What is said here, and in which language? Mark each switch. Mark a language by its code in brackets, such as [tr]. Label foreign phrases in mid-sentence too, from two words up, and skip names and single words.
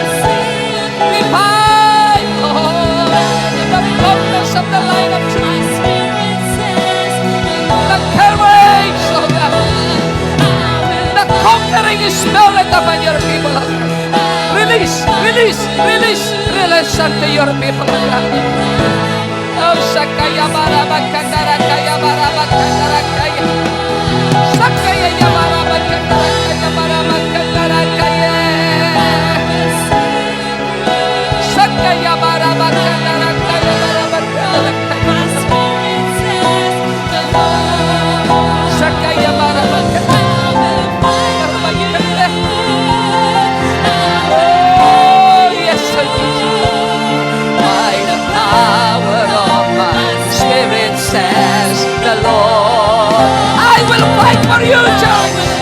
[en] Revive, Lord, the boldness of the Lion of Judah. The courage, oh God. The conquering spirit upon your people, oh God. Release unto your people, oh God. Oh, Sakaya Barabakandara Kaya Barabakandara Kaya. Sakaya Yabarabakandara Kaya Barabakandara Kaya. Sakaya Barabakandara Kaya Barabakandara Kaya. Sakaya Barabakandara. Oh, yes, by the power of my spirit, says the Lord. I will fight for you, church.